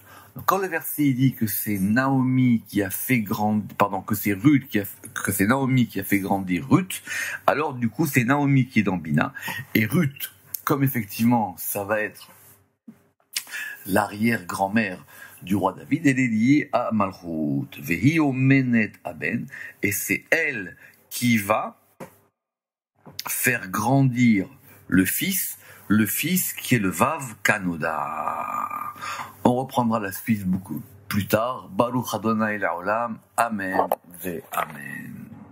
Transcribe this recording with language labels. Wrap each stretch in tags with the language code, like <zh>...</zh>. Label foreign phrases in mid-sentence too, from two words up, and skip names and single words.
<fr>Donc, quand le verset dit que c'est Naomi qui a fait grandir, que c'est Naomi qui a fait grandir Ruth, alors du coup c'est Naomi qui est dans Bina, et Ruth, comme effectivement ça va être l'arrière-grand-mère du roi David, elle est liée à Malchut.</fr> <he>והיא אומנת הבן,</he> <fr>et c'est elle qui va faire grandir le fils qui est le Vav Kanoda. On reprendra la suite beaucoup plus tard.</fr> <he>ברוך ה' לעולם. אמן ואמן.</he>